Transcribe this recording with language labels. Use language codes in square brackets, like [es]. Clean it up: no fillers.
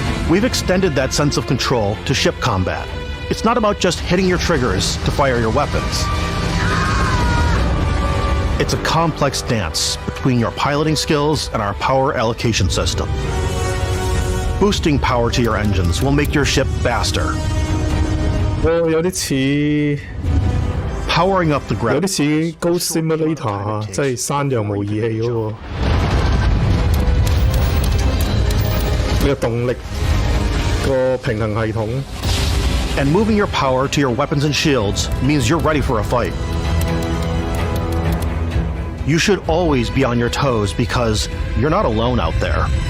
[en] We've extended that sense of control to ship combat. It's not about just hitting your triggers to fire your weapons. It's a complex dance between your piloting skills and our power allocation system. Boosting power to your engines will make your ship faster. [yue] 有啲似 [en] powering up the ground. [yue] 有啲似 Ghost Simulator 即係山羊模擬器嗰個呢個動力個平衡系統。 [en] And moving your power to your weapons and shields means you're ready for a fight. You should always be on your toes because you're not alone out there.